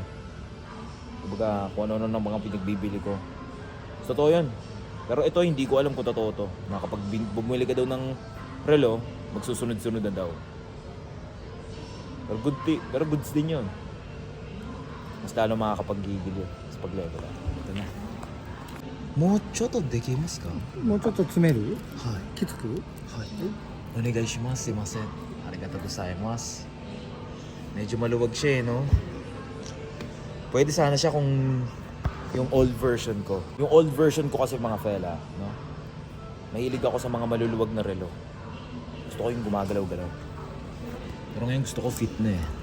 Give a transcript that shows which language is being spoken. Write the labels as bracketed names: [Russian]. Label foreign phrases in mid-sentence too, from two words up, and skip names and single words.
[Filipino] Kumbaga, kung ano ng mga pinagbibili ko. Totoo yun. Pero ito, hindi ko alam kung totoo to. Na kapag bumili ka daw ng relo, magsusunod-sunod na daw. Pero goods din yun. Mas lalo makakapag-gigil yun sa pag-level up. Ito na. [Japanese] もうちょっとできますか？もうちょっと詰めるはいきつくはいお願いしますすいませんありがとうございます [Filipino] Medyo maluwag siya no? Pwede sana siya kung yung [English] old version [Filipino] ko. Yung [English] old version [Filipino] ko kasi mga fella, no? Mahilig ako sa mga maluluwag na relo. Gusto ko yung gumagalaw-galaw. Pero ngayon gusto ko fit na eh.